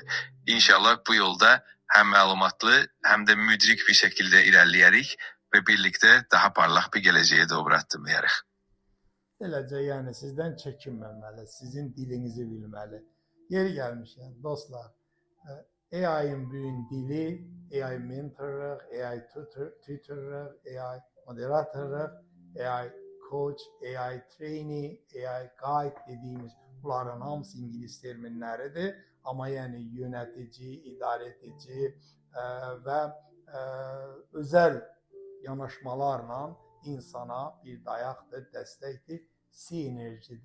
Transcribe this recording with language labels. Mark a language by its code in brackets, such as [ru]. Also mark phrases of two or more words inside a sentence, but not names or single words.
[az] İnşallah bu yolda həm məlumatlı, həm də müdrik bir şəkildə irəliləyərik və birlikdə daha parlaq bir gələcəyə doğru addımlayarıq. Beləcə, yəni sizdən çəkinməməli, sizin dilinizi bilməli. Yeri gəlmişkən, dostlar, AI-in bugün dili, AI mentorluq, AI tutorluq, AI moderatorluq, [en] AI coach, AI trainee, AI guide [az] dediyimiz bunların hamısı ingilis terminləridir. Amma yəni yönetici, idarə edici və özəl yanaşmalarla insana bir dayaqdır, dəstəkdir, sinerjidir.